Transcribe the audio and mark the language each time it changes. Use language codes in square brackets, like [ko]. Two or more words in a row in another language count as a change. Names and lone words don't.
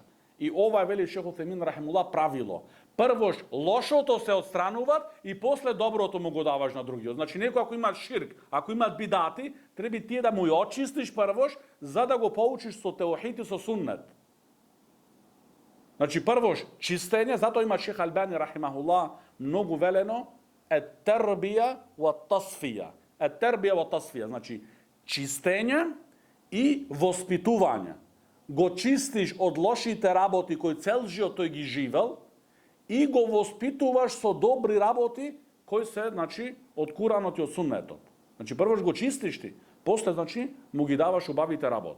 [mk] И ова е, вели Шејх Утајмин рахимуллах, правило. Прво лошото се отстрануваат и после доброто му го даваш на другиот. Значи некој ако има ширк, ако има бидати, треба тие да му ја очистиш првош, за да го поучиш со теохид и со суннет. Значи првош чистење, затоа има Шејх Албани рахимахуллах многу велено [ar] التربية و التصفية. التربية و التصفية, [mk] значи чистење и воспитување. Го чистиш од лошите работи кои цел живот тој ги живел и го воспитуваш со добри работи кои се, значи, од Куранот и од суннетот. Значи првош го чистиш ти, После, значи, му ги даваш убавите работи.